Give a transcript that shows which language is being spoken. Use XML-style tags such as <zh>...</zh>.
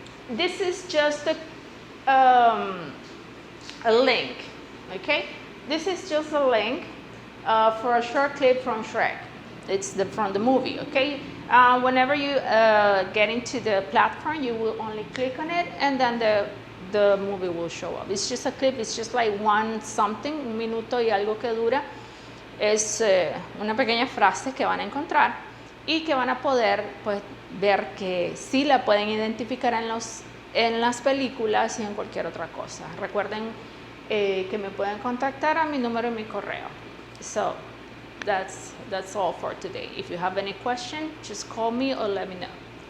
<en>This is just a link, okay? This is just a link for a short clip from Shrek. It's from the movie, okay? Whenever you get into the platform, you will only click on it and then the movie will show up. It's just a clip, it's just like</en> <es>un minuto y algo que dura. Es una pequeña frase que van a encontrar y que van a poder pues, ver que sí la pueden identificar en las películas y en cualquier otra cosa. Recuerden que me pueden contactar a mi número y mi correo.</es> <en>So that's all for today. If you have any question, just call me or let me know.</en>